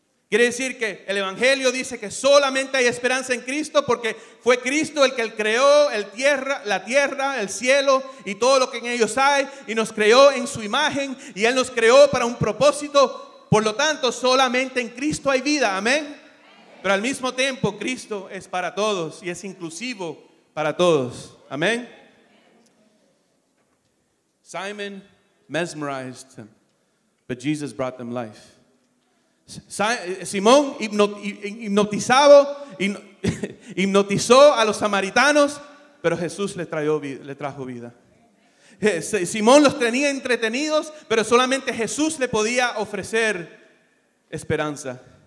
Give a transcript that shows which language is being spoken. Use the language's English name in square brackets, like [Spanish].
[Spanish] Quiere decir que el evangelio dice que solamente hay esperanza en Cristo porque fue Cristo el que creó la tierra, el cielo y todo lo que en ellos hay, y nos creó en su imagen, y Él nos creó para un propósito. Por lo tanto, solamente en Cristo hay vida, amén. Pero al mismo tiempo, Cristo es para todos y es inclusivo para todos, amén. [English] Simon mesmerized them, but Jesus brought them life. [Spanish] Simón hipnotizó a los samaritanos, pero Jesús le trajo vida. Simón los tenía entretenidos, pero solamente Jesús le podía ofrecer esperanza.